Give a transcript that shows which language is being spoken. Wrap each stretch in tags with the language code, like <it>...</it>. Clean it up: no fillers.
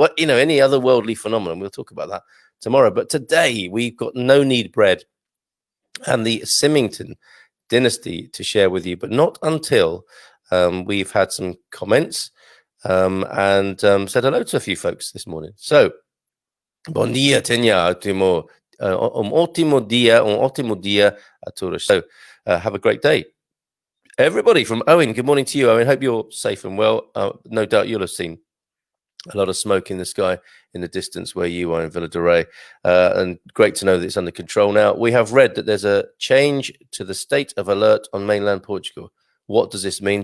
<en>Any other worldly phenomenon? We'll talk about that tomorrow. But today we've got no-knead bread and the Symington dynasty to share with you, but not until we've had some comments and said hello to a few folks this morning.</en> <pt>So, bom dia, Tenya, ótimo dia a todos.</pt> <en>So, have a great day. Everybody from Owen, good morning to you, Owen. Hope you're safe and well. No doubt you'll have seen a lot of smoke in the sky in the distance where you are in Villa de Rey. And great to know that it's under control now. We have read that there's a change to the state of alert on mainland Portugal. What does this mean?</en>